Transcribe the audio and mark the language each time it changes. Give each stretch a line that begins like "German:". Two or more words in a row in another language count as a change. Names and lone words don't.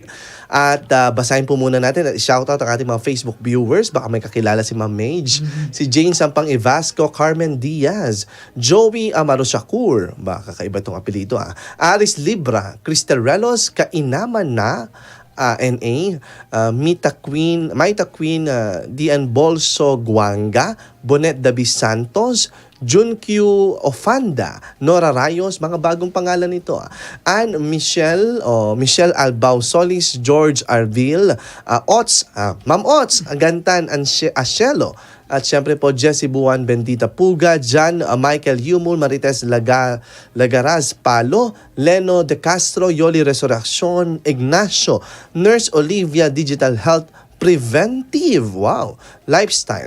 Filipino: At basahin po muna natin at shoutout ang ating mga Facebook viewers. Baka may kakilala si Ma'am Mage. Si Jane Sampang Evasco, Carmen Diaz, Joey Amaro Shakur, baka kakaiba itong apelido Aris Libra, Cristel Relos, Kainaman na, NA, Maita Queen, Dian Bolso Guanga, Bonet Davis Santos, Junq Ofanda, Nora Rayos, mga bagong pangalan nito. Anne Michelle Albao Solis, George Arville, Ma'am Ots, Gantan Asielo, at syempre po Jessie Buwan Bendita Puga, John Michael Humul, Marites Lagaraz Palo, Leno De Castro, Yoli Resurrección, Ignacio, Nurse Olivia Digital Health Preventive, wow, lifestyle.